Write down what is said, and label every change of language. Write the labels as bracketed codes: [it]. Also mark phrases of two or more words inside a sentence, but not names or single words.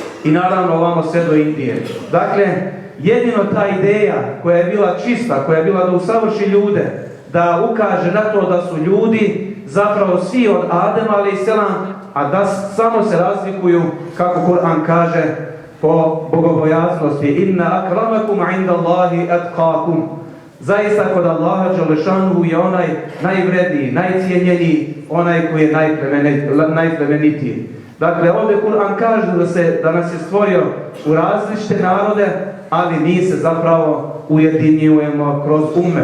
[bs] i naravno ovamo sve do Indije. Dakle, jedino ta ideja koja je bila čista, koja je bila da usavrši ljude, da ukaže na to da su ljudi zapravo svi od Adema a.s. a da samo se razlikuju, kako Kur'an kaže, po bogobojaznosti. [ar] إن أكرمكم عند الله أتقاكم. [bs] Zaista kod Allaha dželešanu je onaj najvredniji, najcijenjeniji, onaj koji je najplemenitiji. Dakle, ovdje Kur'an kaže da nas je stvorio u različite narode, ali mi se zapravo ujedinjujemo kroz ummet.